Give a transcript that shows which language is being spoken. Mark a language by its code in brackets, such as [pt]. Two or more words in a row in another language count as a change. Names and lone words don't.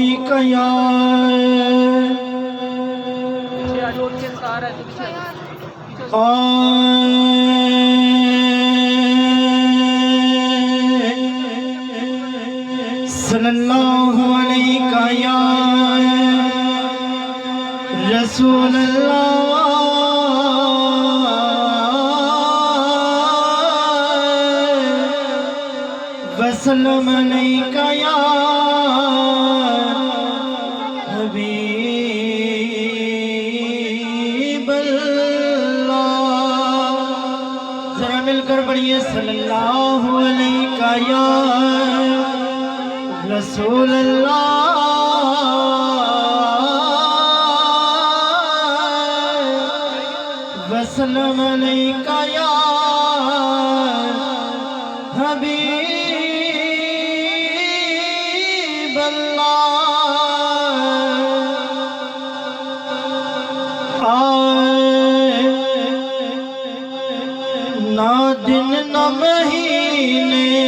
[ar] صلى الله عليك يا رسول الله وسلم عليك يا حبيب الله. [ur] जरा मिलकर पढ़िए [ar] صلى الله عليك يا رسول الله وسلم عليك يا حبيب الله. [pa] ना दिन न महीने